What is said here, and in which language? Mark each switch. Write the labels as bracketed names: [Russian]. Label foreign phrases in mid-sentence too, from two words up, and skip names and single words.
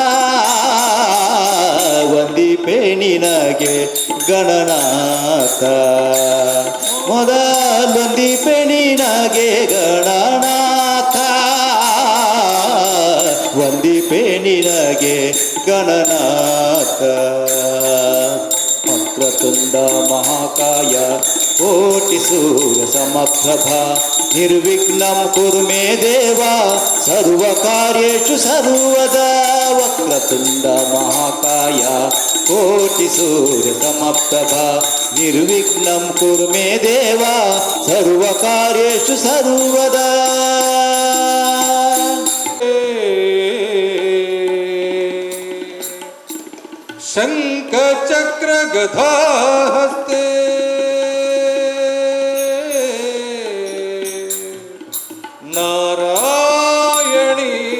[Kannada] ವಂದಿಪೆ ನಿನಗೆ ಗಣನಾಥ ಮೊದಲೊಂದಿಪೆ ನಿನಗೆ ಗಣನಾಥ ವಂದಿಪೆ ನಿನಗೆ ಗಣನಾಥ [Sanskrit] ವಕ್ರತುಂಡ ಮಹಾಕಾಯ ಕೋಟಿ ಸೂರ್ಯ ಸಮಪ್ರಭಾ ನಿರ್ವಿಘ್ನಂ ಕುರು ಮೇ ದೇವ ಸರ್ವ ಕಾರ್ಯೇಷು ಸರ್ವದಾ ವಕ್ರತುಂಡ ಮಹಾಕಾಯ ಕೋಟಿ ಸೂರ್ಯ ಸಮಪ್ರಭಾ ನಿರ್ವಿಘ್ನಂ ಕುರು ಮೇ ದೇವ ಸರ್ವ ಕಾರ್ಯೇಷು ಸರ್ವದಾ ಶಂಖ ಚಕ್ರ ಗದಾ ಹಸ್ತೆ ನಾರಾಯಣಿ